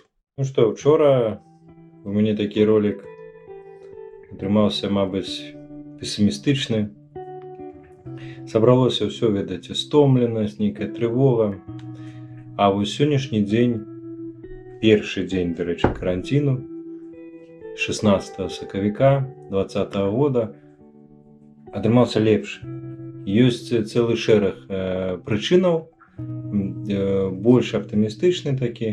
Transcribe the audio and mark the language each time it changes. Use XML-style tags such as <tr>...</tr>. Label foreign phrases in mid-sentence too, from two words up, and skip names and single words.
<uk>Ну що, вчора у мене такий ролик тримався, мабуть, песимістичний.</uk> <be>Сабралося ўсё, ведаеце, стомленасць, нейкая трывога. А вось сённяшні дзень, першы дзень, дарэчы, каранціну, 16 сакавіка 2020 года, атрымаўся лепшы. Ёсць цэлы шэраг прычынаў, больш аптымістычны такі.</be>